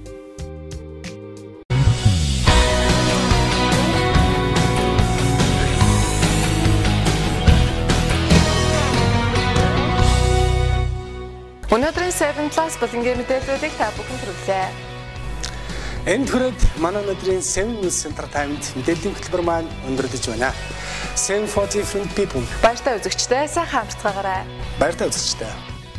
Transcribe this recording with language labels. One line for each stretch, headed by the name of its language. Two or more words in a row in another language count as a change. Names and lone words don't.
Mongolian: Өнөөдрийн 7+ болонгийн мэдээллүүдийг та бүхэнд хүргэлээ. Энд хүрээд манай өнөөдрийн 7 News Center таймд мэдээллийн хөтөлбөр маань өндөрлөж байна.
English: 7 for different people.
Mongolian: Баяртай үзэгчдээ сайхан амарцгаагаарай. Баяртай үзэгчдээ.